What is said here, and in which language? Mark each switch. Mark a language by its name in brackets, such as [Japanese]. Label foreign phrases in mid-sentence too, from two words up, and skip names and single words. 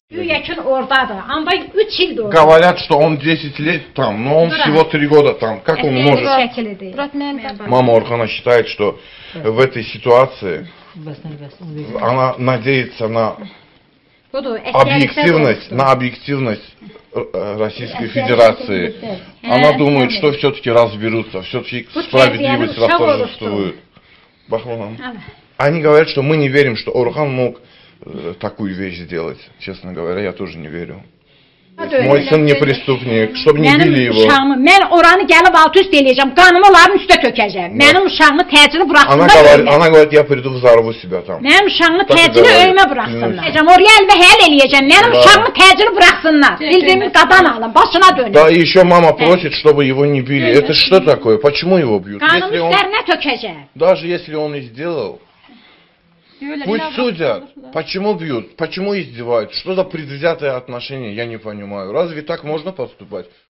[Azerbaijani] Yakın oradadır. Amba 3 ildir orada. [Russian] Говорят, что он 10 лет там, но он всего 3 года там. Как он может? Мама Орхана считает, что в этой ситуации она надеется на объективность Российской Федерации. Она думает, что все-таки разберутся, все-таки справедливость восторжествует. Они говорят, что мы не верим, что Орхан мог такую вещь сделать. Честно говоря, я тоже не верю. Mой сын не преступник, чтобы не bili его. [Azerbaijani] Mən oranı gəlib alt üst eləyəcəm, qanımı onların üstə tökəcəm. Mənim uşağımı təcili buraxsınlar. [Russian] Она говорит, я приду взорву себя там. [Azerbaijani] Mənim uşağımı təcili öyümə buraxsınlar. Oraya əl və həll eləyəcəm, mənim uşağımı təcili buraxsınlar. Bildiyimi qadan alın, başına dönün. [Russian] Да, и еще мама просит, чтобы его не били. Это что такое? Почему его бьют? [Azerbaijani] Qanımı üstlərinə tökəcəm. [Russian] Даже если он и сделал, пусть судят. Почему бьют? Почему издевают? Что за предвзятое отношение? Я не понимаю. Разве так можно поступать?